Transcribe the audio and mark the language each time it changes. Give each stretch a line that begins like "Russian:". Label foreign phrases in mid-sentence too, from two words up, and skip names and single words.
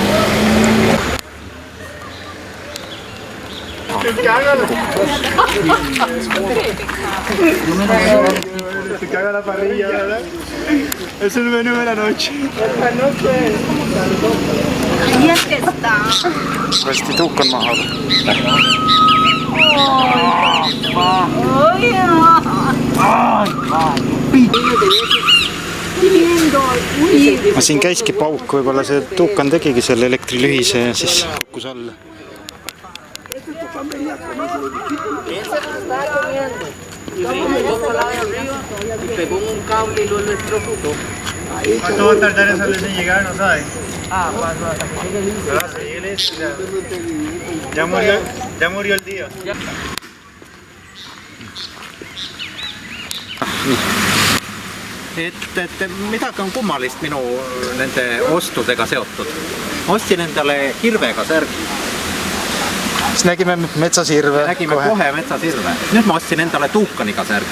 Spanish: Te caga la parrilla, ¿verdad? Es el menú de la noche. Ahí es que está.
Estonian: Hästi tuuk on maha. Ma siin käiski pauk, võib-olla see tuukan tegigi selle elektrilühise ja siis kukkus alla.
Spanish: ¿Cuánto va a tardar esa luz en llegar? No sabe. Hasta que llegue listo. Hasta que llegue listo. Ya murió el día.
Estonian: Et midagi on kummalist minu nende ostudega seotud. Ostsin endale hirvega särgi. Siis nägime metsasirve. Nägime kohe metsasirve. Nüüd ma ostsin endale tuukaniga särgi.